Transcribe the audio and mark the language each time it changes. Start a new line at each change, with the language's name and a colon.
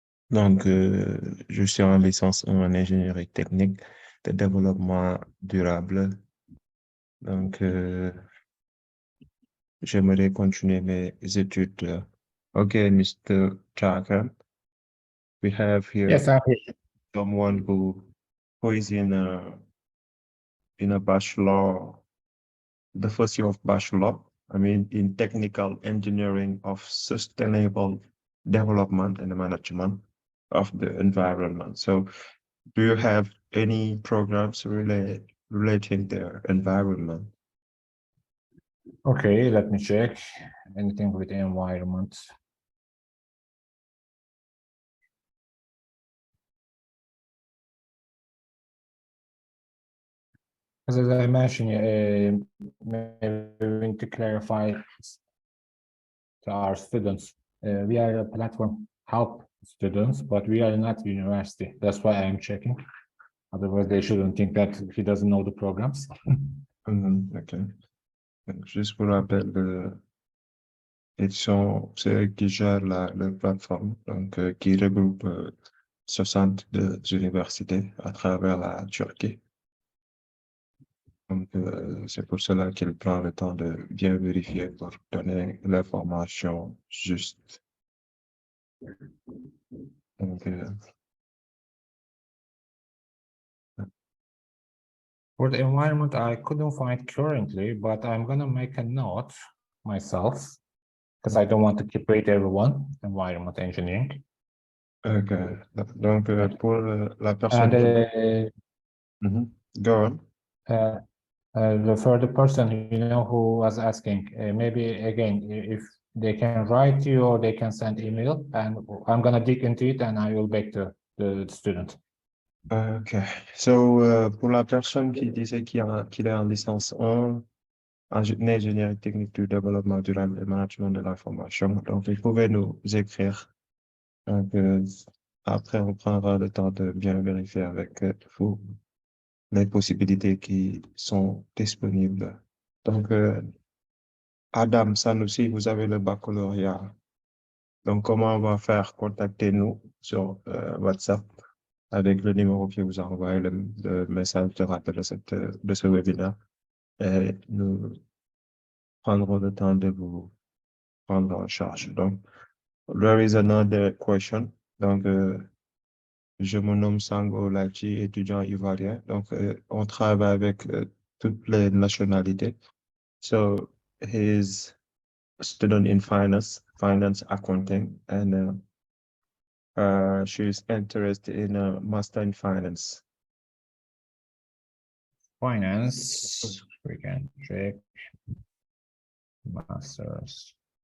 French: Donc, je suis en licence en ingénierie technique de développement durable. Donc, j'aimerais continuer mes études.
English: Okay, Mr. Chaka, we have here Yes, I'm here. someone who is in a bachelor, the first year of bachelor, I mean, in technical engineering of sustainable development and management of the environment. So, do you have any programs relating their environment? Okay, let me check. Anything with the environment. As I mentioned, maybe we need to clarify to our students. We are a platform help students, but we are not university. That's why I'm checking. Otherwise, they shouldn't think that he doesn't know the programs. Ok.
French: Donc, juste pour rappel, c'est eux qui gèrent la plateforme, donc qui regroupe 62 universités à travers la Turquie. Donc, c'est pour cela qu'il prend le temps de bien vérifier pour donner l'information juste. Donc,
English: For the environment, I couldn't find currently, but I'm gonna make a note myself because I don't want to keep wait everyone. Environment engineering.
French: ok. Donc, pour la personne
English: And Go on. for the person who was asking, maybe again, if they can write you or they can send email, and I'm gonna dig into it and I will back to the student. Ok.
French: So, pour la personne qui disait qu'il est en licence 1 en ingénierie technique du développement durable et management de l'information, donc il pouvait nous écrire. Donc, après, on prendra le temps de bien vérifier avec vous les possibilités qui sont disponibles. Donc, Adam Sanoussi, vous avez le baccalauréat. Donc, comment on va faire? Contactez-nous sur WhatsApp avec le numéro qui vous a envoyé le message de rappel de ce webinaire. Et nous prendrons le temps de vous prendre en charge.
English: Donc, there is another question.
French: Donc, je me nomme Sango Lachi, étudiant ivoirien. Donc, on travaille avec toutes les nationalités.
English: So, he's a student in finance accounting, and she's interested in a master in finance. Finance, we can check. Masters.